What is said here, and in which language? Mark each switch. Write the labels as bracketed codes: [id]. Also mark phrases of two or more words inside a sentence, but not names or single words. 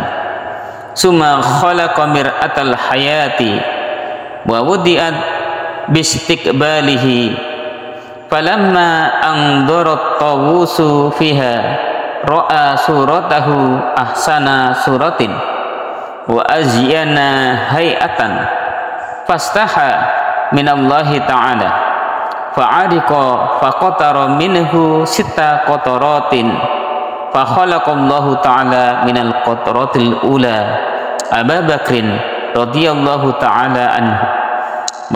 [ar] ثم خلق مرآة الحياة ووضعت باستقباله فلما أندرت الطاووس فيها رأى صورته أحسن صورة وأزين حياة فاستحى من الله تعالى فعرق فقطر منه ست قطرات فخلق الله تعالى من القطرة الأولى أبي بكر رضي الله تعالى عنه و